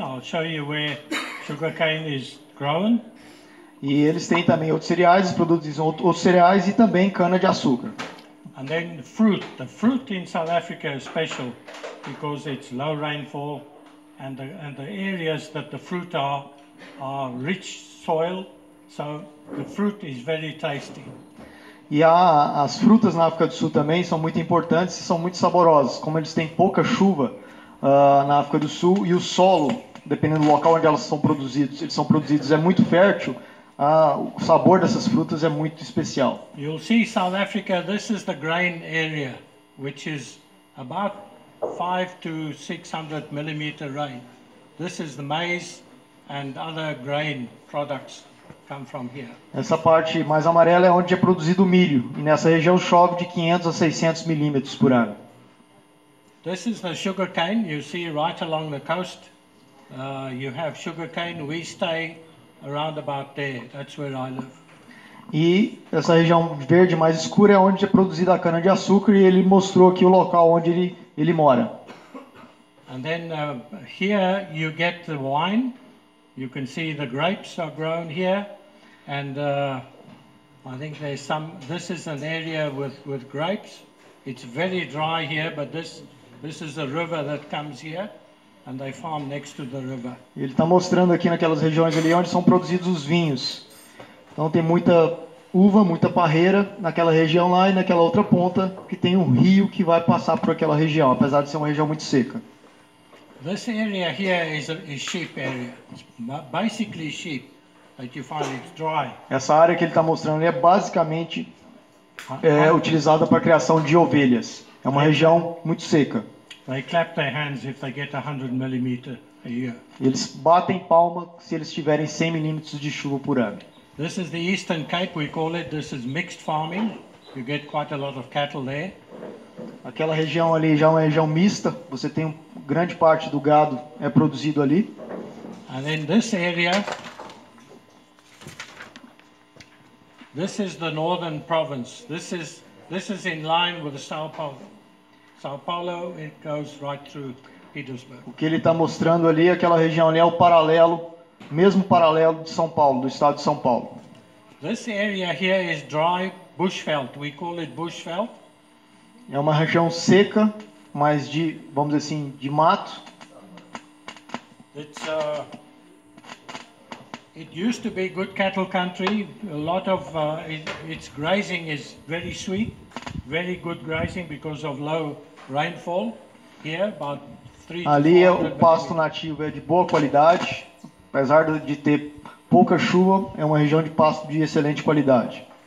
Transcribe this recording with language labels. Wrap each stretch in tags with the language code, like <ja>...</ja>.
<en>I'll show you where sugarcane is grown.</en> <pt>E eles têm também outros cereais, eles produzem outros cereais e também cana-de-açúcar.</pt> <en>And then the fruit. The fruit in South Africa is special because it's low rainfall. And the areas that the fruit are rich soil, so the fruit is very tasty.</en> <pt>E as frutas na África do Sul também são muito importantes e são muito saborosas. Como eles têm pouca chuva na África do Sul e o solo, dependendo do local onde eles são produzidos é muito fértil, o sabor dessas frutas é muito especial.</pt> <en>You'll see South Africa, this is the grain area, which is about 500 to 600 millimeter rain. This is the maize and other grain products come from here.</en> <pt>Essa parte mais amarela é onde é produzido o milho, e nessa região chove de 500 a 600 milímetros por ano.</pt> <en>This is the sugar cane you see right along the coast. You have sugar cane, we stay around about there, that's where I live.</en> <pt>E essa região verde mais escura é onde é produzida a cana-de-açúcar e ele mostrou aqui o local onde ele mora.</pt> <en>And then here you get the wine. You can see the grapes are grown here. And I think there's some, this is an area with grapes. It's very dry here, but this is a river that comes here. And they farm next to the river.</en> <pt>Ele está mostrando aqui naquelas regiões ali onde são produzidos os vinhos. Então tem muita uva, muita parreira naquela região lá e naquela outra ponta que tem um rio que vai passar por aquela região, apesar de ser uma região muito seca.</pt> <en>This area here is sheep area. It's basically sheep that you find it's dry.</en> <pt>Essa área que ele está mostrando ali é basicamente utilizada para a criação de ovelhas. É uma região muito seca.</pt> <en>They clap their hands if they get 100 millimeter a year.</en> <pt>Eles batem palma se eles tiverem 100 milímetros de chuva por ano.</pt> <en>This is the Eastern Cape, we call it. This is mixed farming. You get quite a lot of cattle there.</en> <pt>Aquela região ali já é uma região mista. Você tem grande parte do gado é produzido ali.</pt> <en>And then this area, this is the northern province. This is in line with the Sao Paulo. Sao Paulo, it goes right through Petersburg.</en> <pt>O que ele está mostrando ali, aquela região ali é o paralelo, mesmo paralelo de São Paulo, do estado de São Paulo.</pt> <en>This area here is dry bushveld. We call it bushveld.</en> <pt>É uma região seca, mas de, vamos dizer assim, de mato.</pt> <en>It used to be good cattle country. A lot of its grazing is very sweet, very good grazing because of low rainfall here, about 3 to 400</en> <pt>Ali o pasto nativo é de boa qualidade, apesar de ter pouca chuva, é uma região de pasto de excelente qualidade.</pt>